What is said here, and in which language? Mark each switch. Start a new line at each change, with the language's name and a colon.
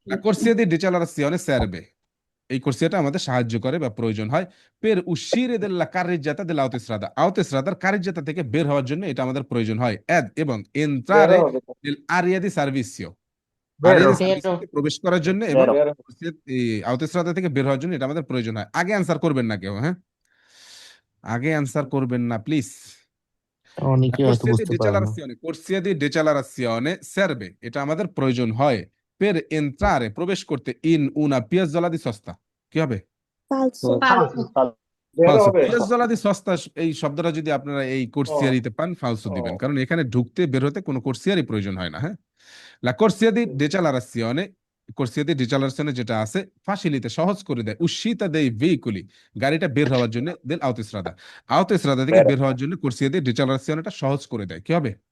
Italian: La corsia di decelerazione serve
Bangla: এই কোর্সিয়াটা আমাদের সাহায্য করে বা প্রয়োজন হয়
Italian: per uscire dalla carreggiata dell'autostrada
Bangla: autostradaর carreggiata থেকে বের হওয়ার জন্য এটা আমাদের প্রয়োজন হয় ad এবং
Italian: entrare nell'area di servizio
Bangla: area di servizio প্রবেশ করার জন্য এবং autostrada থেকে বের হওয়ার জন্য এটা আমাদের প্রয়োজন হয়। আগে অ্যানসার করবেন না কেউ, হ্যাঁ, আগে অ্যানসার করবেন না প্লিজ। অনেকে হয়তো বুঝতে পারে না।
Italian: corsia di decelerazione serve
Bangla: এটা আমাদের প্রয়োজন হয়
Italian: per entrare
Bangla: প্রবেশ করতে
Italian: in una piazzola di sosta।
Bangla: কি হবে?
Italian: Falso. ফালসো।
Bangla: পিয়াজোলা দি সস্তা এই শব্দটা যদি আপনারা এই কোর্সিয়ারিতে পান ফালসো দিবেন, কারণ এখানে ঢুকতে বের হতে কোনো কোর্সিয়ারি প্রয়োজন হয় না, হ্যাঁ।
Italian: La corsia di decelerazione
Bangla: corsia di decelerazione যেটা আছে
Italian: facilita
Bangla: সহজ করে দেয়
Italian: uscita dei veicoli
Bangla: গাড়িটা বের হওয়ার জন্য
Italian: del autostrada autostrada
Bangla: থেকে বের হওয়ার জন্য corsia di decelerazione সহজ করে দেয় কি হবে